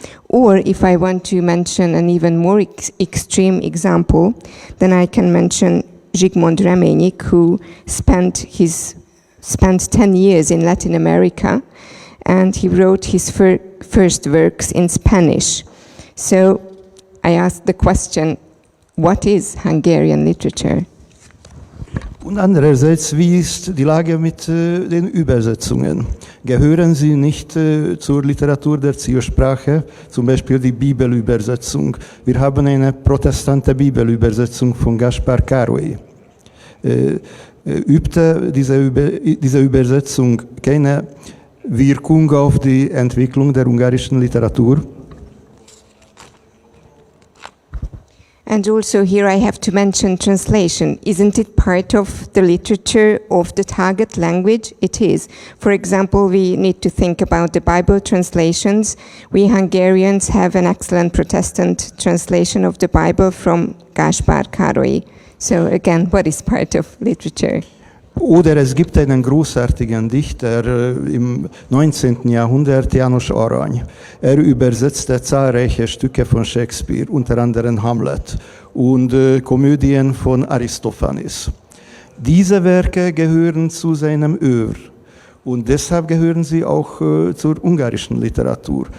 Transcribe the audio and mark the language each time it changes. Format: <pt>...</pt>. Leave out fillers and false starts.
<en>Or if I want to mention an even more extreme example, then I can mention Zsigmond Remenyik, who spent 10 years in Latin America, and he wrote his first works in Spanish. So I asked the question, what is Hungarian literature?</en> <de>Und andererseits, wie ist die Lage mit den Übersetzungen? Gehören sie nicht zur Literatur der Zielsprache, zum Beispiel die Bibelübersetzung? Wir haben eine protestante Bibelübersetzung von Gaspar Károly. Übte diese Übersetzung keine Wirkung auf die Entwicklung der ungarischen Literatur?</de> <en>And also here I have to mention translation. Isn't it part of the literature of the target language? It is. For example, we need to think about the Bible translations. We Hungarians have an excellent Protestant translation of the Bible from Gaspar Károly. So again, what is part of literature?</en> <de>Oder es gibt einen großartigen Dichter im 19. Jahrhundert, János Arany. Er übersetzte zahlreiche Stücke von Shakespeare, unter anderem Hamlet und Komödien von Aristophanes. Diese Werke gehören zu seinem Œuvre und deshalb gehören sie auch zur ungarischen Literatur.</de>